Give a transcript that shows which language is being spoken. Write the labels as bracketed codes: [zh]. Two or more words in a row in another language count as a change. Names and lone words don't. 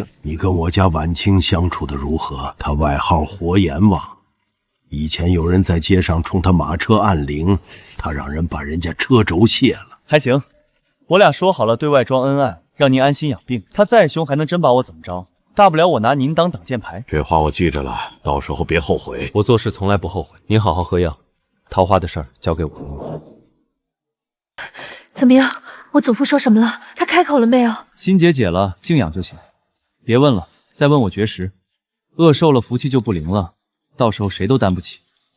[zh] 你跟我家婉清相處的如何？他外號活閻王，以前有人在街上衝他馬車按鈴，他讓人把人家車軸卸了。還行，我倆說好了對外裝恩愛，讓您安心養病。他再凶還能真把我怎麼着？大不了我拿您當擋箭牌。這話我記着了，到時候別後悔。我做事從來不後悔。您好好喝藥，桃花的事兒交給我。怎麼樣？我祖父說什麼了？他開口了沒有？心結解了，靜養就行。別問了，再問我絕食，餓瘦了福氣就不靈了，到時候誰都擔不起。